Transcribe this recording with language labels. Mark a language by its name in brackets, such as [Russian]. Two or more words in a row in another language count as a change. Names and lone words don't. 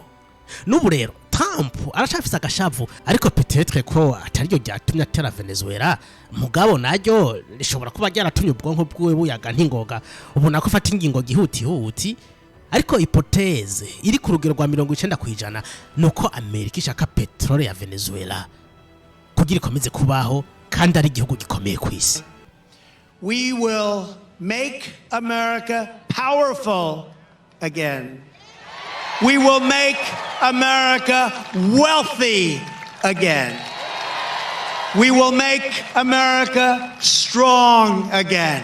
[Rundi] N'ubu rero Trump arashafise agashavu ariko petetre ko atariryo ryatumye atera Venezuela mugabo naryo rishobora kuba ryaratumye ubwonko bwiwe buyaga ntingoga ubona ko afata ingingo gihuti ariko hypothèse iri ku rugero rwa 90% nuko Amerika ishaka petrole ya Venezuela kugira ikomeze kubaho kandi ari igihugu gikomeye ku isi. [English] We will make America powerful again. We will make America wealthy again. We will make America strong again.